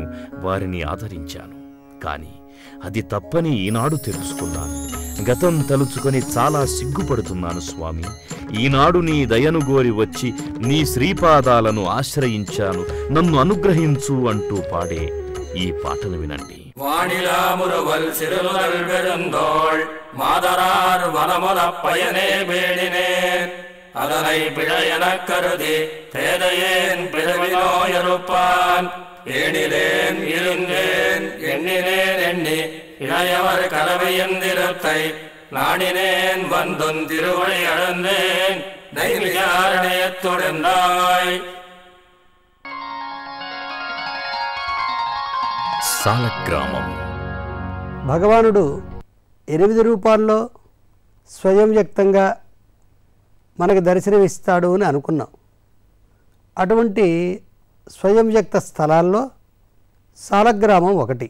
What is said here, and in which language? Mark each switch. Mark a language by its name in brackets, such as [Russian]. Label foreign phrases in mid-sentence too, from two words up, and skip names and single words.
[Telugu] వారిని ఆదరించాను. కాని అది తప్పని ఈనాడు తెలుసుకున్నాను. గతం తలుచుకొని చాలా సిగ్గుపడుతున్నాను స్వామి. ఈనాడు నీ దయను గోరి వచ్చి నీ శ్రీపాదాలను ఆశ్రయించాను, నన్ను అనుగ్రహించు అంటూ పాడే ఈ పాటను వినండి. [Tamil] வானிலாமுருவல் சிறுநல் பெருந்தோள் மாதரார் வனமுல பயனே வேடினேன் அதனை பிழையெனக் கருதி பேதையேன் பிறவினோயறுப்பான் ஏனிலேன் இருந்தேன் எண்ணினேன் எண்ணி இளையவர் கலவையந்திரத்தை நாடினேன் வந்தும் திருவடி அழந்தேன் நைமிசாரண்யத்துடந்தாய். [Telugu] సాలగ్రామం. భగవానుడు 8 రూపాల్లో స్వయం వ్యక్తంగా మనకు దర్శనమిస్తాడు అని అనుకున్నాం. అటువంటి స్వయం వ్యక్త స్థలాల్లో సాలగ్రామం ఒకటి.